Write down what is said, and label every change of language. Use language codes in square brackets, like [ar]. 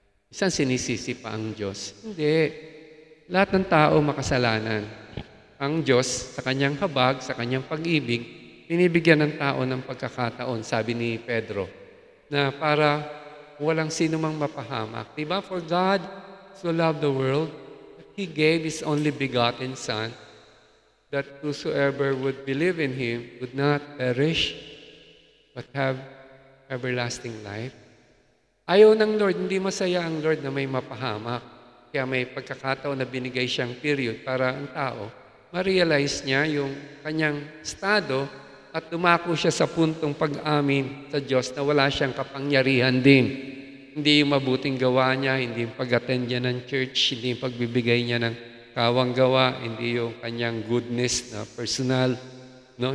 [tl] Isang sinisisi pa ang Diyos. Hindi. Lahat ng tao makasalanan. Ang Diyos, sa kanyang habag, sa kanyang pag-ibig, binibigyan ng tao ng pagkakataon, sabi ni Pedro, na para walang sino mang mapahamak. Diba? [en] For God so loved the world, that He gave His only begotten Son, that whosoever would believe in Him would not perish, but have everlasting life. [tl] Ayaw ng Lord, hindi masaya ang Lord na may mapahamak. Kaya may pagkakataon na binigay siyang period para ang tao ma-realize niya yung kanyang estado at dumako siya sa puntong pag-amin sa Diyos na wala siyang kapangyarihan din. Hindi yung mabuting gawa niya, hindi yung pag-attend niya ng church, hindi yung pagbibigay niya ng kawang gawa, hindi yung kanyang goodness na personal, no?